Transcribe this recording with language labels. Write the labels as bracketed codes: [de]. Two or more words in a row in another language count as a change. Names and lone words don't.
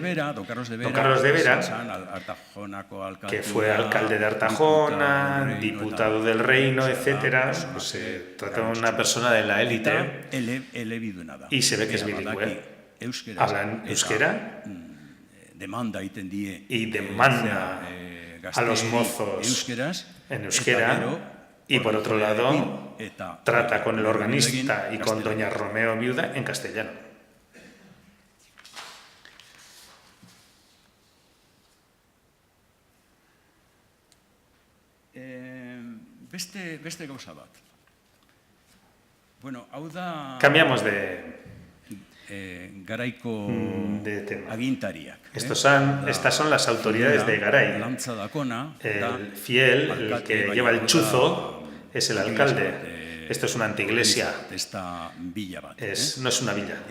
[es] Don Carlos de Vera, que fue alcalde de Artajona, diputado del reino, etcétera, pues se trata de una persona de la élite y se ve que es bilingüe. Hablan euskera y demanda a los mozos en euskera y por otro lado trata con el organista y con doña Romeo viuda en castellano. [eu] Beste gauza bat. Bueno, hau da [es] Cambiamos de [eu] garaiko [es] tema. [eu] agintariak. [es] Estas son las autoridades de Garay. El fiel, el que lleva el chuzo, es el alcalde. Esto es una anteiglesia. No es una villa.